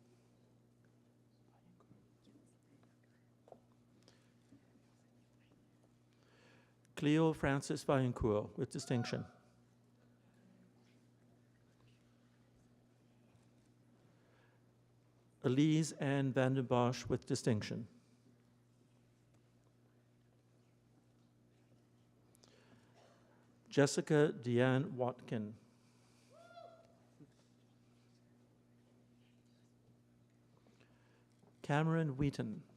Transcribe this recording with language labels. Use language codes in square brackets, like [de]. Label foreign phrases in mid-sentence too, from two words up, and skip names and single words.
[en] Cleo Francis Vaillancourt with distinction. Elise Ann van den Bosch with distinction. Jessica Deanne Watkin. Cameron Wheaton.